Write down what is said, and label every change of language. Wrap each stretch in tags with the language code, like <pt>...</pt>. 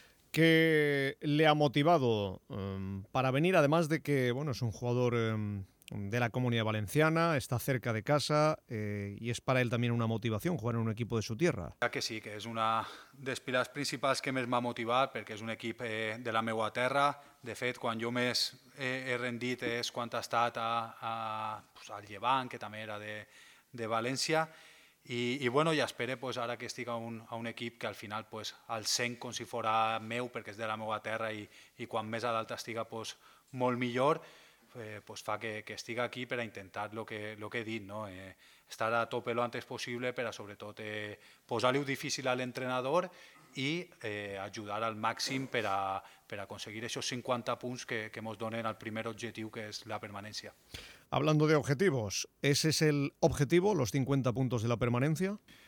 <es>¿Qué le ha motivado para venir? Además de que, bueno, es un jugador de la Comunidad Valenciana, está cerca de casa y es para él también una motivación jugar en un equipo de su tierra. Que sí, que es una de las pilas principales que me va a motivar, porque es un equipo</es> <ca>de la meua terra. De fet, quan jo més he rendit és quan he estat pues, al Llevant, que també era de València. I bueno, ja espero, pues, ara que estic a un equip que al final pues, el sent com si fos meu, perquè és de la meva terra, i quan més a dalt estiga pues, molt millor, pues, fa que estiga aquí per a intentar lo que he dit, no?</ca> <es>Estar a tope lo antes possible,</es> <ca>però sobretot posar-li difícil a l'entrenador i ajudar al màxim per a aconseguir aquests 50 punts que ens donen al primer objectiu, que és la permanència.</ca> <es>Hablando de objetivos, ¿ese es el objetivo, los 50 puntos de la permanencia?</es>